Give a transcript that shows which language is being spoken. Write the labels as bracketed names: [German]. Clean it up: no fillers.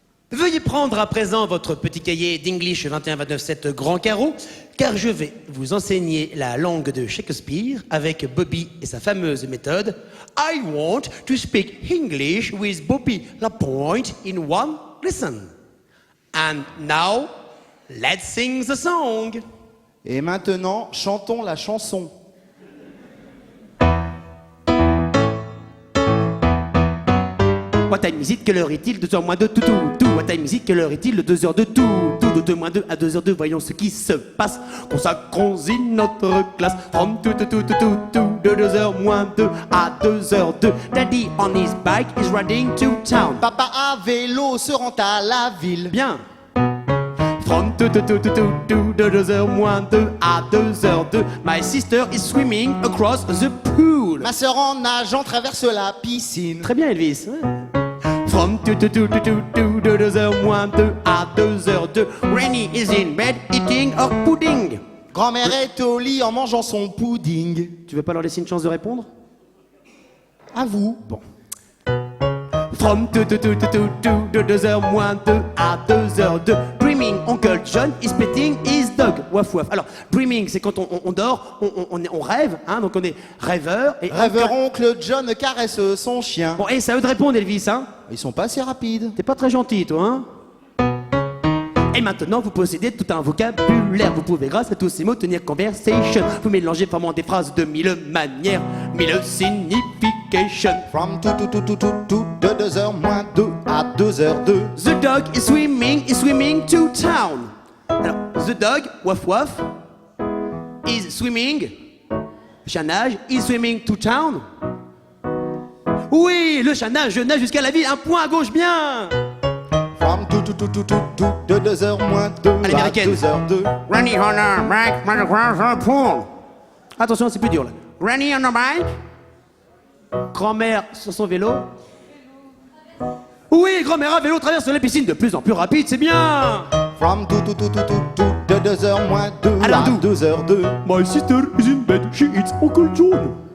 [French] Veuillez prendre à présent votre petit cahier d'English 21-29-7 grand carreau, car je vais vous enseigner la langue de Shakespeare avec Bobby et sa fameuse méthode [English] I want to speak English with Bobby Lapointe in one lesson. And now, let's sing the song. [French] Et maintenant, chantons la chanson. [English] What time is it? [French] Quelle heure est-il? 2h moins 2, tout. What time is it? Quelle heure est-il? 2h de tout. De 2 moins 2 à 2h2, voyons ce qui se passe. Consacrons-y notre classe. From tout, de 2h moins 2 à 2h2. [English] Daddy on his bike is riding to town. [French] Papa à vélo se rend à la ville. Bien. From tout, de 2h moins 2 à 2h2. [English] My sister is swimming across the pool. [French] Ma sœur en nageant traverse la piscine. Très bien, Elvis. From 2h moins 2 à 2h2. [English] Granny is in bed eating her pudding. [French] Grand-mère est au lit en mangeant son pudding. Tu veux pas leur laisser une chance de répondre? À vous. Bon. From 2h moins 2 à 2h2. [English] Dreaming, Uncle John is petting his dog. Waf waf. [French] Alors, dreaming, c'est quand on dort, on rêve, hein, donc on est rêveur. Et Rêveur oncle John caresse son chien. Bon, et c'est à eux de répondre, Elvis, hein. Ils sont pas assez rapides. T'es pas très gentil, toi, hein. Et maintenant, vous possédez tout un vocabulaire. Vous pouvez, grâce à tous ces mots, tenir conversation. Vous mélangez formant des phrases de 1000 manières, 1000 significations. From de 2h moins 2 à 2h2. [English] The dog is swimming to town. Alors, the dog, waf waf, is swimming, [French] chat nage, [English] is swimming to town. [French] Oui, le chat nage, je nage jusqu'à la ville, un point à gauche, bien. From de 2h moins 2 À l'américaine. 2h2. [English] Granny on a bike, run across the pool. [French] Attention, c'est plus dur là. [English] Granny on a bike. [French] Grand-mère sur son vélo. Oui, grand-mère à vélo traverse la piscine de plus en plus rapide, c'est bien. From de 2h moins 2 Alain à Doux. 2h2. [English] My sister is in bed, she eats Uncle John.